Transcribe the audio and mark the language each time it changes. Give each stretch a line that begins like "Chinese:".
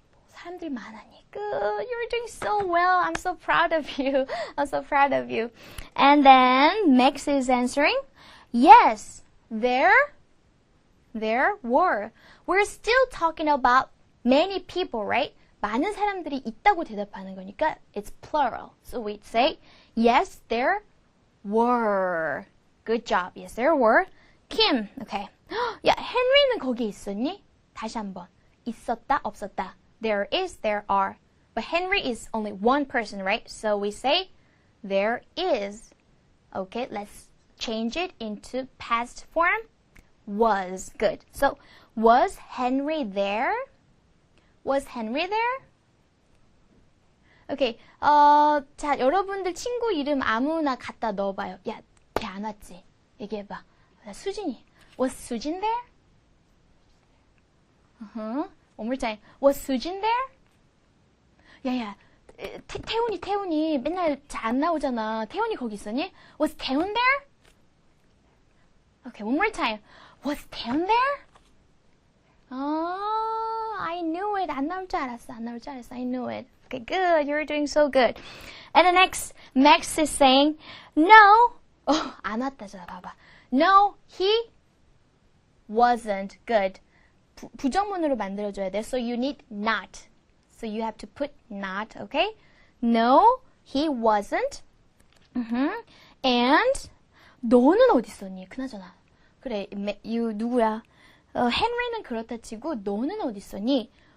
Korean: 사람들 많았니?
English: Good. You're doing so well. I'm so proud of you. I'm so proud of you. And then Max is answering, yes, there were. We're still talking about many people, right?
Korean: 많은 사람들이 있다고 대답하는 거니까
English: it's plural. So we'd say, yes, there were. Good job. Yes, there were. Kim, okay.
Korean: 야, 헨리는 거기 있었니? 다시 한번. 있었다, 없었다.
English: There is, there are. But Henry is only one person, right? So we say, there is. Okay, let's change it into past form. Was. Good. So, was Henry there? Was Henry there?
Korean: Okay, 자, 여러분들 친구 이름 아무나 갖다 넣어봐요. 야, 걔 안 왔지? 얘기해봐. 수진이.
English: Was Sujin there? One more time. Was Sujin there?
Korean: 야야, 태훈이 맨날 잘 안 나오잖아. 태훈이 거기 있었니?
English: Was 태훈 there? Okay, one more time. Was 태훈 there? I knew it.
Korean: 안 나올 줄 알았어.
English: I knew it. Okay, good. You're doing so good. And the next, Max is saying, no.
Korean: 안 왔다잖아, 봐봐.
English: No, he wasn't. Good.
Korean: 부정문으로 만들어줘야 돼.
English: So you need not. So you have to put not, okay? No, he wasn't.
Korean: And 너는 어디 있었니? 그나저나. 그래, you 누구야? 헨리는 그렇다 치고 너는 어디 있었니?